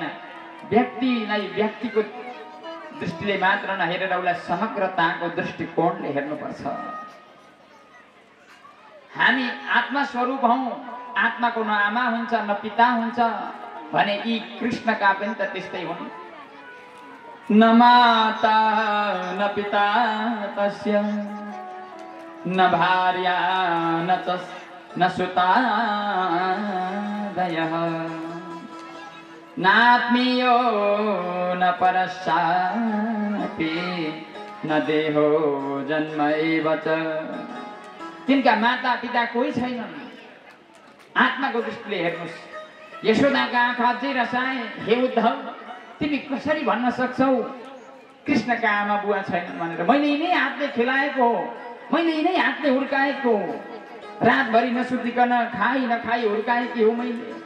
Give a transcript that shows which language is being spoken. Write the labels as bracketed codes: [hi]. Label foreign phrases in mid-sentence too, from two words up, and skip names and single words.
[ne] व्यक्तिलाई व्यक्तिको दृष्टिले मात्र नहेरेर उसलाई समग्रताको दृष्टिकोणले हेर्नुपर्छ। हामी आत्मा स्वरूप हौँ। आत्माको न आमा हुन्छ न पिता हुन्छ भने यी कृष्णका पनि त त्यस्तै हुन्। [sa] न माता न पिता तस्य न भार्या न सुतादयः नात्मीयो न परश्चापि न देहो जन्मैव च। [ne] तिनका माता पिता कोही छैनन्। आत्माको दृष्टिले हेर्नुहोस्। यशोदाका आँखा अझै रसाए। हे उद्धव तिमी कसरी भन्न सक्छौ कृष्णका आमा बुवा छैनन् भनेर? मैले यिनै हातले खेलाएको हो। मैले यिनै हातले हुर्काएको हो। रातभरि नसुतिकन खाई नखाई हुर्काएकी हो मैले।